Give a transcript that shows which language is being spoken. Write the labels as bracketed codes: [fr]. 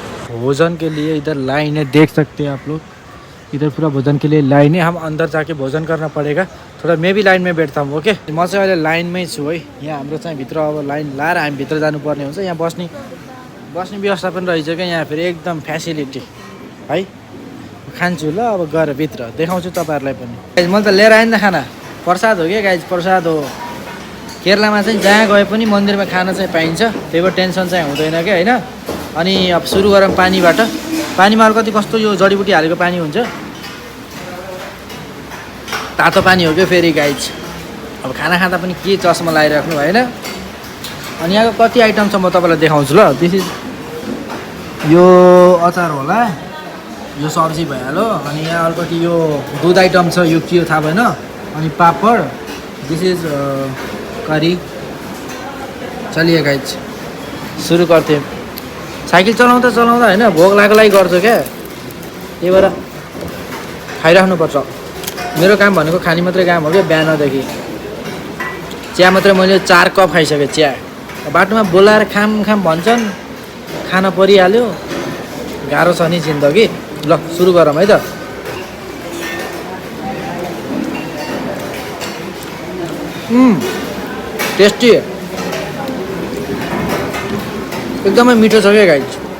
[hi] भोजन के लिए इधर लाइन है, देख सकते हैं आप लोग। इधर पूरा भोजन के लिए लाइन है, हम अंदर जाके भोजन करना पड़ेगा, थोड़ा मैं भी लाइन में बैठता हूँ। [ne] ओके, म चाहिँ अहिले लाइनमै छु है। यहाँ हाम्रो चाहिँ भित्र अब लाइन लाएर हामी भित्र जानुपर्ने हुन्छ। यहाँ बस्ने व्यवस्था पनि रहेछ क्या, यहाँ फेरि एकदम फ्यासिलिटी है। खान्छु ल, अब गएर भित्र देखाउँछु तपाईँहरूलाई पनि। गाइज मैले त लिएर आएँ नि त खाना, प्रसाद हो क्या गाइज, प्रसाद हो। केरलामा चाहिँ जहाँ गए पनि मन्दिरमा खाना चाहिँ पाइन्छ, त्यही भएर टेन्सन चाहिँ हुँदैन क्या होइन। अनि अब सुरु गरौँ पानीबाट। पानीमा अलिकति कस्तो यो जडीबुटी हालेको पानी हुन्छ, तातो पानी हो क्या फेरि गाइज। अब खाना खाँदा पनि के चस्मा लगाइराख्नु होइन। अनि यहाँको कति आइटम छ म तपाईँलाई देखाउँछु ल। [en] this is [ne] यो अचार होला, यो सब्जी भइहाल्यो। अनि यहाँ अलिकति यो दुध आइटम छ, यो के हो थाहा भएन। अनि पापड, [en] This is curry. [ne] चलिए गाइज सुरु गर्थेँ। साइकल चलाउँदा होइन भोक लागेलाई गर्छु क्या, त्यही भएर खाइराख्नुपर्छ। मेरो काम भनेको खाने मात्रै काम हो क्या। बिहानदेखि चिया मात्रै मैले 4 कप खाइसकेँ चिया। बाटोमा बोलाएर खाम भन्छन्, खाना परिहाल्यो। गाह्रो छ नि जिन्दगी। ल सुरु गरौँ है त। टेस्टी, एकदमै मिठो छ क्या गाइज।